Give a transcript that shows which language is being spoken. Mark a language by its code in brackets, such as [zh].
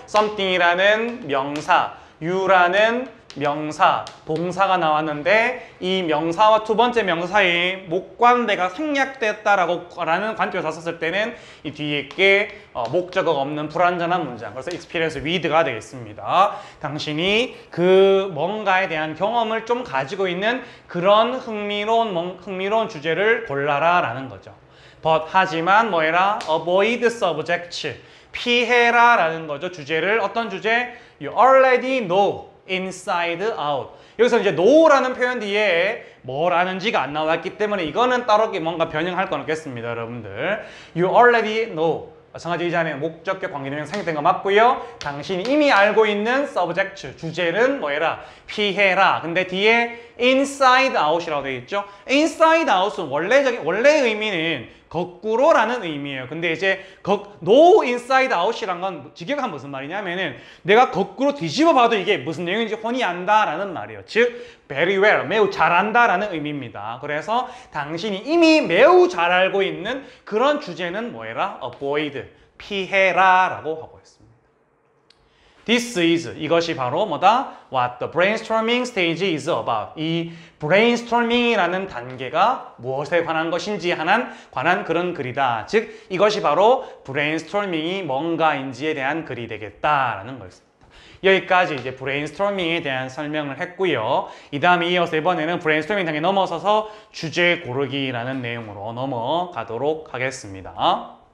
[ko] something이라는 명사, you라는 명사, 동사가 나왔는데 이 명사와 두 번째 명사 사이에 목관대가 생략됐다라는 관점에서 썼을 때는 이 뒤에 게 목적어가 없는 불완전한 문장, 그래서 [en] experience with [ko] 가 되겠습니다. 당신이 그 뭔가에 대한 경험을 좀 가지고 있는 그런 흥미로운 주제를 골라라 라는 거죠. 하지만 뭐해라? [en] avoid subjects, [ko] 피해라 라는 거죠. 주제를, 어떤 주제? [en] You already know inside out. [ko] 여기서 이제 know라는 표현 뒤에 뭐라는지가 안 나왔기 때문에 이거는 따로 뭔가 변형할 건 없겠습니다, 여러분들. [en] You already know. [ko] 마찬가지 이 자리에 목적격 관계대명 생략된 거 맞고요. 당신이 이미 알고 있는 subject, 주제는 뭐해라? 피해라. 근데 뒤에 [en] inside out [ko] 이라고 되어 있죠. inside out은 원래 의미는 거꾸로라는 의미예요. 근데 이제 [en] no inside out [ko] 이란 건 직역한 무슨 말이냐면은 내가 거꾸로 뒤집어 봐도 이게 무슨 내용인지 훤히 안다라는 말이에요. 즉 [en] very well, [ko] 매우 잘 안다라는 의미입니다. 그래서 당신이 이미 매우 잘 알고 있는 그런 주제는 뭐해라? avoid, 피해라 라고 하고 있습니다. [en] This is, [ko] 이것이 바로 뭐다? [en] What the brainstorming stage is about. [ko] 이 brainstorming이라는 단계가 무엇에 관한 것인지 관한 그런 글이다. 즉 이것이 바로 brainstorming이 뭔가인지에 대한 글이 되겠다라는 거였습니다. 여기까지 이제 브레인스토밍에 대한 설명을 했고요. 이 다음에 이어서 이번에는 브레인스토밍 단계 넘어서서 주제 고르기라는 내용으로 넘어가도록 하겠습니다.